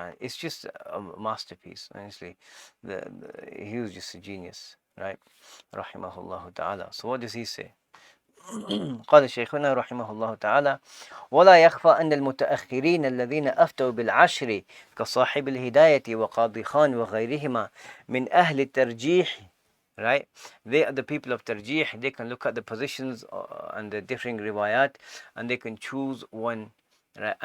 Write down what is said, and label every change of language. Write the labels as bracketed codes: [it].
[en] It's just a masterpiece, honestly. He was just a genius, right? Rahimahullah ta'ala. So what does he say? [ar] قال شيخنا رحمه الله تعالى: ولا يخفى أن المتأخرين الذين أفتوا بالعشر كصاحب الهداية وقاضي خان وغيرهما من أهل الترجيح, right? [en] They are the people of tarjih. They can look at the positions and the differing riwayat, and they can choose one, right?